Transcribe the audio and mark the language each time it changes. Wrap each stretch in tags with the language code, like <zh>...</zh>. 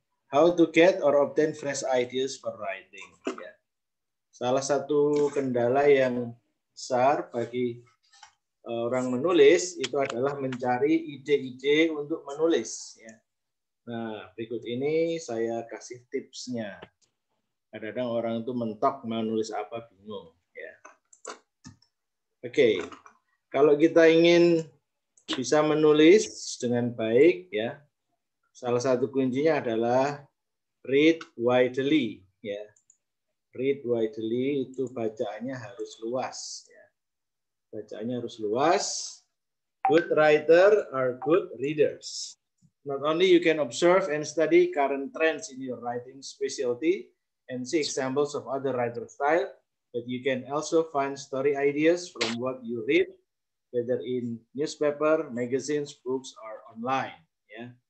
<en>How to get or obtain fresh ideas for writing, ya.</en> <id>Salah satu kendala yang besar bagi orang menulis itu adalah mencari ide-ide untuk menulis, ya. Nah, berikut ini saya kasih tipsnya. Kadang-kadang orang itu mentok mau nulis apa bingung, ya. Oke. Kalau kita ingin bisa menulis dengan baik, ya, salah satu kuncinya adalah</id> <en>read widely,</en> <id>ya.</id> <en>Read widely</en> <id>itu bacaannya harus luas, ya. Bacaannya harus luas.</id> <en>Good writer are good readers. Not only you can observe and study current trends in your writing specialty and see examples of other writer style, but you can also find story ideas from what you read, whether in newspaper, magazines, books, or online, ya.</en>